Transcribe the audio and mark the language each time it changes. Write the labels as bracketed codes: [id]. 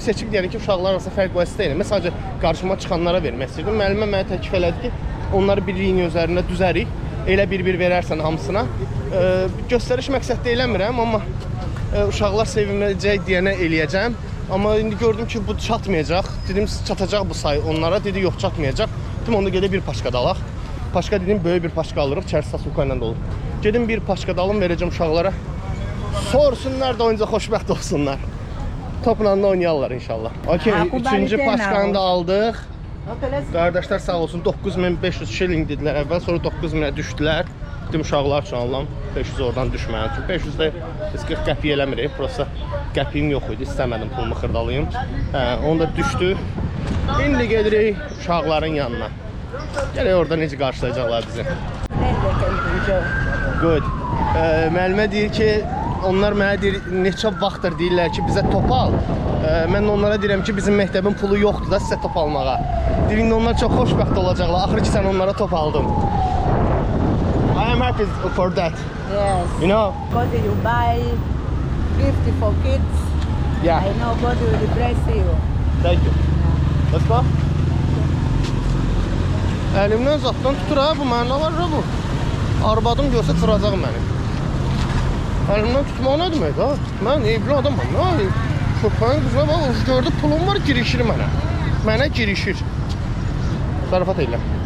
[az] Seçib yəni ki, uşaqlar arasında fərq vəsitə ilə. Məsələn, qarşıma çıxanlara vermək istirdim. Müəllimə mənə təklif elədi ki, onları bir liniya üzərində düzərik. Elə bir verərsən hamısına. Göstəriş məqsəddə eləmirəm, amma uşaqlar sevinəcək deyənə eləyəcəm. Amma indi gördüm ki, bu çatmayacaq. Dedim, çatacaq bu sayı onlara. Dedi, yox, çatmayacaq. Dedim, onda gedək bir paşka da alaq. Paşka dedim, böyük bir paşka alırıq. İçərisi sasulka ilə dolu. Gedim bir paşka da alım, verəcəm uşaqlara. Sorsunlar da oyunca xoşbəxt olsunlar. Topla da oynayarlar inşallah. Okay, üçüncü paşkanı da aldıq. Qardaşlar sağ olsun 9500 şilling dedilər əvvəl, sonra 9000-ə düşdülər. Dedim uşaqlar üçün alıram, 500 oradan düşməyə. Çünki 500 də biz 40 qəpiy eləmirik, prosta qəpiyim yox idi, istəmədim pulumu xırdalayım. Onu da düşdü. İndi gedirik uşaqların yanına. Gələk orada necə qarşılayacaqlar bizi. [en] Then they can enjoy. Good. [az] Müəllimə deyir ki, onlar mənə deyir, neçə vaxtdır deyirlər ki, bizə top al. Mən onlara deyirəm ki, bizim məktəbin pulu yoxdur da sizə top almağa. Deyir, onlar çox xoşbəxt olacaqlar. Axır ki, sən onlara top aldın. [en] I am happy for that. Yes. You know? God you buy gift for kids. Yeah. I know God will bless you. Thank you. Let's go. [az] Əlimdən zatdan tutur ha, bu mənə nə var ha bu? Arvadım görsə çıracaq məni. Əlimdən tutmaq nə demək ha? Mən evli adamım, nə? Köpəyin qızına bax, gördü pulum var, girişir mənə. Mənə girişir. Zarafat elə.